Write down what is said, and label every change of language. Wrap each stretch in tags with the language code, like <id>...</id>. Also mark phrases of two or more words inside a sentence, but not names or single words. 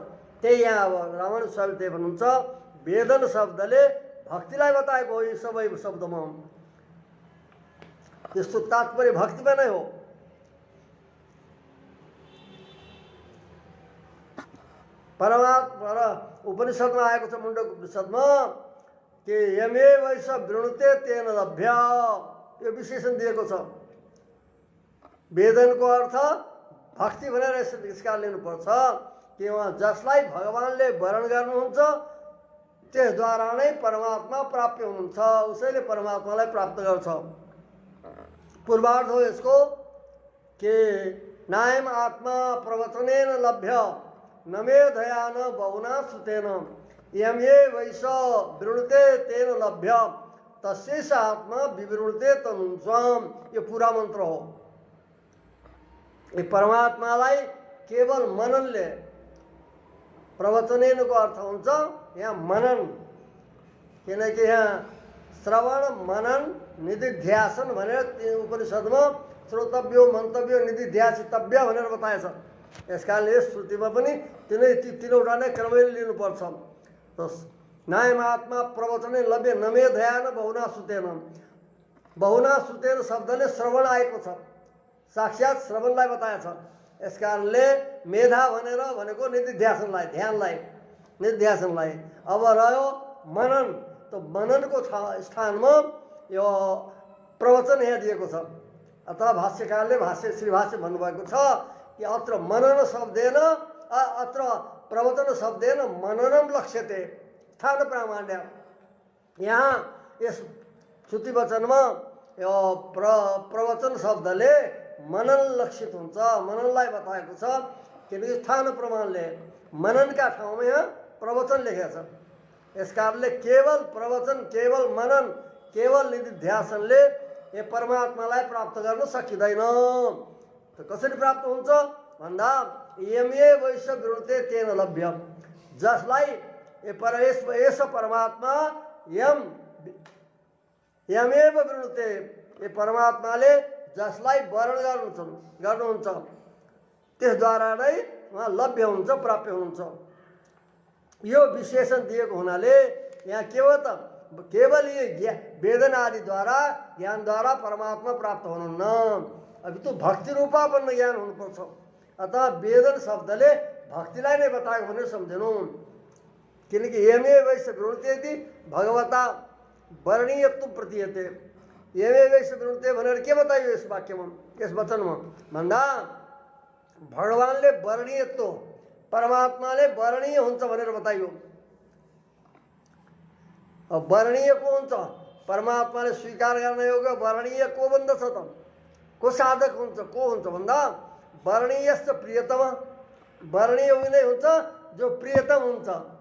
<ne>त्यही यहाँ अब रामानुज स्वामीले भन्नुहुन्छ, वेदन शब्दले भक्तिलाई बताएको हो। यी सबै शब्दमा त्यस्तो तात्पर्य भक्तिमा नै हो। परमात्मा र उपनिषदमा आएको छ, मुण्डक उपनिषदमा कि</ne> <sa>यमे वैस वृणुते तेन लभ्य,</sa> <ne>यो विशेषण दिएको छ। वेदनको अर्थ भक्ति भनेर यसका लिनुपर्छ कि उहाँ जसलाई भगवानले वरण गर्नुहुन्छ त्यसद्वारा नै परमात्मा प्राप्त हुनुहुन्छ, उसैले परमात्मालाई प्राप्त गर्छ। पूर्वार्ध हो यसको कि</ne> <sa>नायम आत्मा प्रवचनेन लभ्य न मेधया न बहुना श्रुतेन यम ये वैस वृणुते तेन लभ्य तस्यैष आत्मा विवृणुते तनुं स्वाम,</sa> <ne>यो पूरा मन्त्र हो। ये परमात्मालाई केवल मननले, प्रवचनेनको अर्थ हुन्छ यहाँ मनन, किनकि यहाँ श्रवण मनन निधिध्यासन भनेर उपनिषदमा</ne> <sa>श्रोतव्यो मन्तव्यो निधिध्यासितव्य</sa> <ne>भनेर बताएछ। यस कारणले यस श्रुतिमा पनि तीनवटा नै क्रमैले लिनुपर्छ।</ne> <sa>नायम आत्मा प्रवचने लभ्य न मेधया न बहुना श्रुतेन, बहुना श्रुतेन</sa> <ne>शब्दले श्रवण आएको छ, साक्षात श्रवणलाई बताएछ। यस कारणले मेधा भनेर भनेको निधिध्यासनलाई, ध्यानलाई, निधिध्यासनलाई। अब रह्यो मनन, त मननको स्थानमा यो प्रवचन यहाँ दिएको छ। अतः भाष्यकारले श्री भाष्य भन्नुभएको छ कि</ne> <sa>अत्र मनन शब्देन अत्र प्रवचन शब्देन मननम लक्ष्यते स्थान प्रामाण्य।</sa> <ne>यहाँ यस श्रुति वचनमा यो प्रवचन शब्दले मनन लक्षित हुन्छ, मननलाई बताएको छ। किनकि स्थान प्रमाणले मननका ठाउँमा यहाँ प्रवचन लेखेको छ। यस कारणले केवल प्रवचन, केवल मनन, केवल निधिध्यासनले यो परमात्मालाई प्राप्त गर्न सकिँदैन। त कसरी प्राप्त हुन्छ भन्दा</ne> <sa>यमे वैश वृणुते तेन लभ्य,</sa> <ne>जसलाई यस परमात्मा</ne> <sa>यमेव वृणुते,</sa> <ne>ये परमात्माले जसलाई वरण गर्नुहुन्छ त्यसद्वारा नै उहाँ लभ्य हुन्छ, प्राप्य हुनुहुन्छ। यो विशेषण दिएको हुनाले यहाँ केवल ये वेदन आदिद्वारा ज्ञानद्वारा परमात्मा प्राप्त हुनुहुन्न,</ne> <hi>अभी तो</hi> <ne>भक्ति रूपापन्न ज्ञान हुनुपर्छ। अतः वेदन शब्दले भक्तिलाई नै बताएको भनेर सम्झनु। किनकि</ne> <sa>यमे वैश वृणुते भगवता वर्णीयत्व प्रतीयते, यमे वैश वृणुते</sa> <ne>भनेर के बताइयो यस वाक्यमा, यस वचनमा भन्दा भगवानले वर्णीयत्व, परमात्माले वर्णीय हुन्छ भनेर बताइयो। अब वर्णीय को हुन्छ, परमात्माले स्वीकार गर्न योग्य वर्णीय को बन्दछ त, को साधक हुन्छ, को हुन्छ भन्दा</ne> <sa>वर्णीयश्च प्रियतम,</sa> <ne>वर्णीय उनी हुन्छ जो प्रियतम हुन्छ।</ne>